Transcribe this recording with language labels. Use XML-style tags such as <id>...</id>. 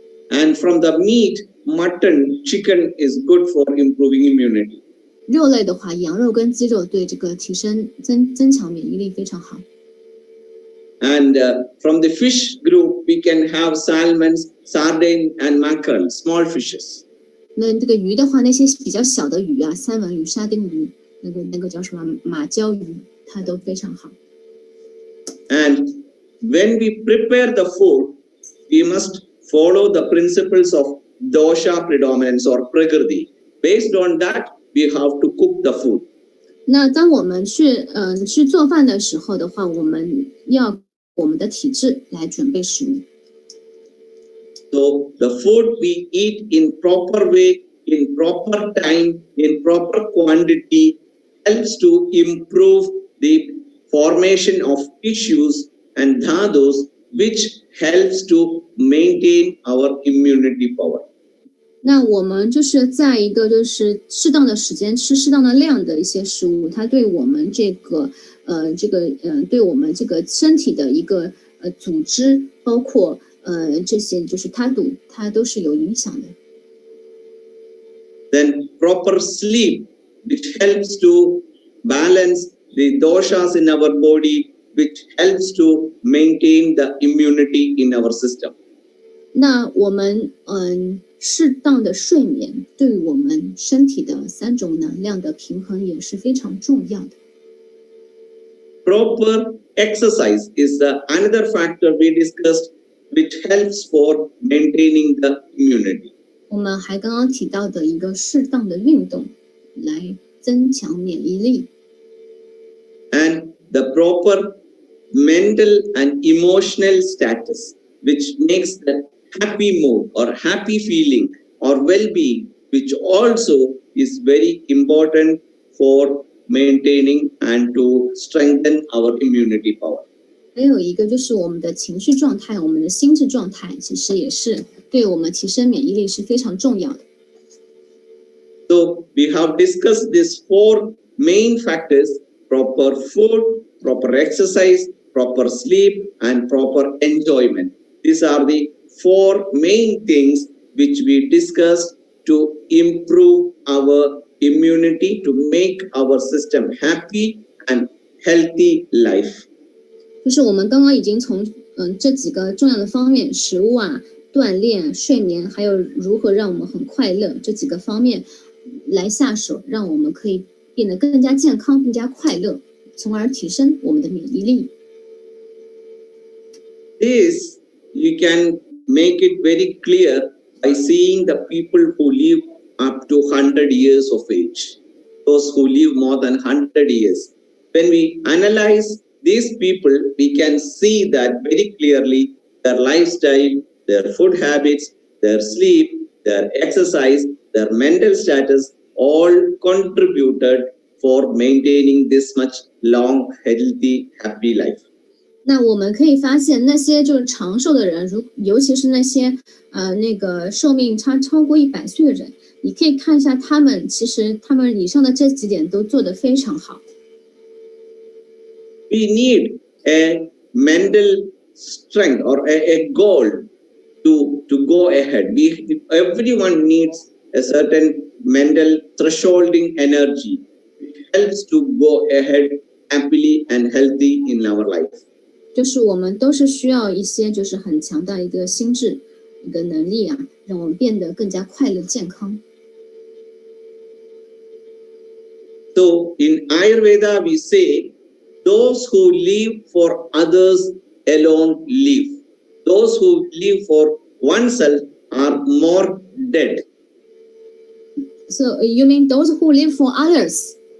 <en>And from the meat, mutton, chicken is good for improving immunity.</en> <zh>肉类的话，羊肉跟鸡肉对这个提升增强免疫力非常好。</zh> <en>And from the fish group, we can have salmons, sardine, and mackerel, small fishes.</en> <zh>那这个鱼的话，那些比较小的鱼啊，三文鱼、沙丁鱼，那个叫什么马鲛鱼，它都非常好。</zh> <en>And when we prepare the food, we must follow the principles of dosha predominance or prakriti. Based on that, we have to cook the food.</en> <zh>那当我们去做饭的时候的话，我们要我们的体质来准备食物。</zh> <en>So the food we eat in proper way, in proper time, in proper quantity helps to improve the formation of tissues and dhadus, which helps to maintain our immunity power.</en> <zh>那我们就是在一个就是适当的时间吃适当的量的一些食物，它对我们对我们这个身体的一个组织，包括这些就是它都是有影响的。</zh> <en>Then proper sleep, which helps to balance the doshas in our body, which helps to maintain the immunity in our system.</en> <zh>那我们适当的睡眠对于我们身体的3种能量的平衡也是非常重要的。</zh> <en>Proper exercise is another factor we discussed, which helps for maintaining the immunity.</en> <zh>我们还刚刚提到的一个适当的运动来增强免疫力。</zh> <en>And the proper mental and emotional status, which makes the happy mood or happy feeling or well-being, which also is very important for maintaining and to strengthen our immunity power.</en> <zh>还有一个就是我们的情绪状态，我们的心智状态，其实也是对我们提升免疫力是非常重要的。</zh> <en>So we have discussed these 4 main factors: proper food, proper exercise, proper sleep, and proper enjoyment. These are the 4 main things which we discussed to improve our immunity, to make our system happy and healthy life.</en> <zh>就是我们刚刚已经从这几个重要的方面，食物啊、锻炼、睡眠，还有如何让我们很快乐这几个方面来下手，让我们可以变得更加健康、更加快乐，从而提升我们的免疫力。</zh> <en>This you can make it very clear by seeing the people who live up to 100 years of age, those who live more than 100 years. When we analyze these people, we can see that very clearly their lifestyle, their food habits, their sleep, their exercise, their mental status all contributed for maintaining this much long, healthy, happy life.</en> <zh>那我们可以发现，那些就是长寿的人，尤其是那些那个寿命超过100岁的人，你可以看一下他们，其实他们以上的这几点都做得非常好。</zh> <en>We need a mental strength or a goal to go ahead. Everyone needs a certain mental thresholding energy, which helps to go ahead happily and healthy in our life.</en> <zh>就是我们都是需要一些就是很强大一个心智一个能力啊，让我们变得更加快乐健康。</zh> <en>So in Ayurveda we say, those who live for others alone live. Those who live for oneself are more dead. So you mean those who live for others?</en>